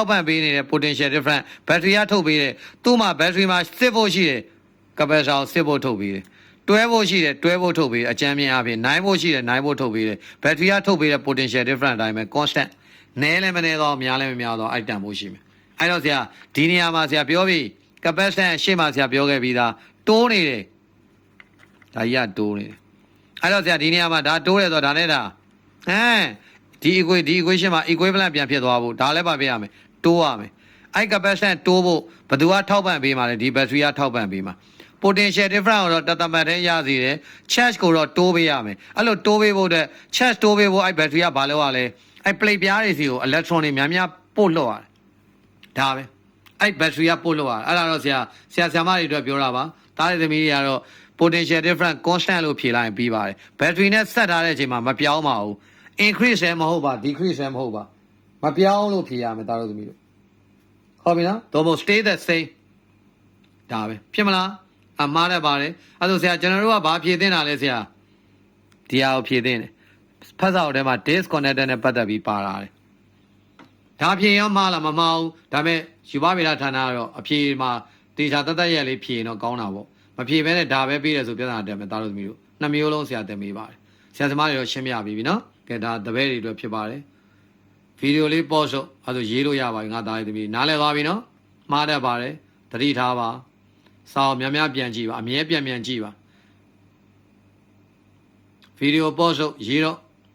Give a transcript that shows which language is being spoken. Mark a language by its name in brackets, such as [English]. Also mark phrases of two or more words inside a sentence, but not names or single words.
[Burmese] က်ပံ့ပေးနေတဲ့ [English] potential difference [Burmese] battery ကထုတ်ပေးတယ်သူ့မှာ battery မှာစစ်ဖို့ရှိတယ် capacitor ကိုစစ်ဖို့ထုတ်ပေးတယ်တွဲဖို့ရှိတယ်တွဲဖို့ထုတ်ပေးတယ်အကြမ်းမြင်အပြင်နိုင်ဖို့ရှိတယ်နိုင်ဖို့ထုတ်ပေးတယ် battery ကထုတ်ပေးတဲ့ [English] potential difference [Burmese] အတိုင်းပဲ constant န ည်းလည်းမနည်းတော့များလည်းမများတော့အဲ့တန်ဖို့ရှိမယ်အဲ့တော့ဆရာဒီနေရာမှာဆရာပြောပြီး capacitance ရှေ့မှာဆရာပြောခဲ့ပြီးသားတိုးနေတယ်ဒါကြီးကတိုးနေတယ်အဲ့တော့ဆရာဒီ နေရာမှာဒါတိုးတယ်ဆိုတော့ဒါနဲ့ဒါဒီ equation မှာ equivalent ပြန်ဖြစ်သွားဖို့ဒါလည်းပါပြရမယ်တိုးရမယ်အဲ့ capacitance တိုးဖို့ဘယ်သူကထောက်ပံ့ပေးမှာ လဲဒီ battery ကထောက်ပံ့ပေးမှာ [English] potential difference [Burmese] ကိုတော့တသမတ်တည်းရစီတယ် charge ကိုတော့တိုးပေးရမယ်အဲ့လိုတိုးပေးဖို့အတွက် charge တိုးပေးဖို့အဲ့ battery ကဘာလုပ်ရလဲအဲ့ plate ပြားတွေစီကို electron တွေများများပို့လွှတ်ရတယ်ဒါပဲအဲ့ battery ကပို့လွှတ်ရတယ်အဲ့ဒါတော့ဆရာမတွေအတွက်ပြောတာပါဒါတွေသမီးတွေကတော့ [English] potential difference constant [Burmese] လို့ဖြေလိုက်ရင်ပြီးပါတယ် battery နဲ့ဆက်ထားတဲ့အချိန်မှာမပြောင်းပါဘူး increase လည်းမဟုတ်ပါ decrease လည်းမဟုတ်ပါမပြောင်းလို့ဖြေရမယ်ဒါတို့သမီးတို့ ဟုတ်ပြီနော်တော့ [English] stay the same [Burmese] ဒါပဲဖြစ်မလားအမှားတတ်ပါတယ်အဲ့ဆိုဆရာကျွန်တော်တို့ကဘာဖြည့်သင့်တာလဲဆရာဒီဟာကိုဖြည့်သင့်တယ် ဖတ်စာအုပ်ထဲမှာ disconnected နဲ့ပတ်သက်ပြီးပါလာတယ်ဒါဖြည့်ရောမှားလားမမှားဘူးဒါပေမဲ့ယူပဗေဒဌာန ကတော့အဖြေမှာတေချာတတ်ရက်လေးဖြည့်ရင်တော့ကောင်းတာပေါ့မဖြည့်ဘဲနဲ့ဒါပဲပြီးတယ်ဆိုပြဿနာတက်မယ်သားတို့သမီးတို့နှစ်မျိုးလုံးဆရာတင်ပေးပါတယ်ဆရာသမားတွေတော့ရှင်းပြပြီးပြီနော်ကဲဒါတပည့်တွေအတွက်ဖြစ်ပါတယ်ဗီဒီယိုလေး pause လို့အဲ့ဒါရေးလို့ရပါပြီငါသားလေးသမီးနားလည်သွားပြီနော်မှားတတ်ပါတယ်သတိထားပါစာအုပ်များများပြန်ကြည့်ပါအမြဲပြန်ကြည့်ပါဗီဒီယို pause လို့ရေးတော့